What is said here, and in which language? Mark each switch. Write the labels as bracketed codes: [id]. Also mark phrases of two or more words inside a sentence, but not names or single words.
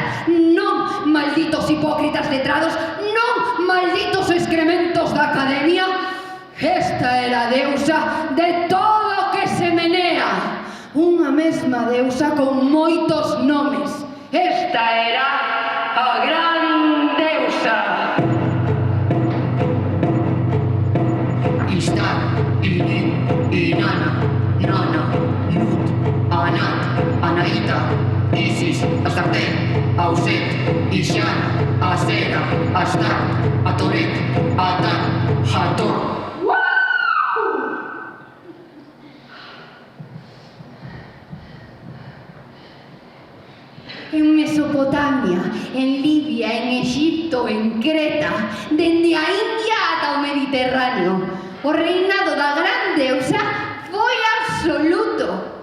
[gl] Non, malditos hipócritas letrados, non, malditos excrementos da academia. Esta era a deusa de todo o que se menea. Unha mesma deusa con moitos nomes. Esta era a gran deusa. Ishtar, Inin, Inanna, Nana, Nut, Anat, Anaita, Isis, Astarte, Auset, Ishana, Asera, Astart, Atoret, Atat, Hathor. En Mesopotamia, en Libia, en Egipto, en Creta, dende a India ata o Mediterráneo, o reinado da gran deusa foi absoluto.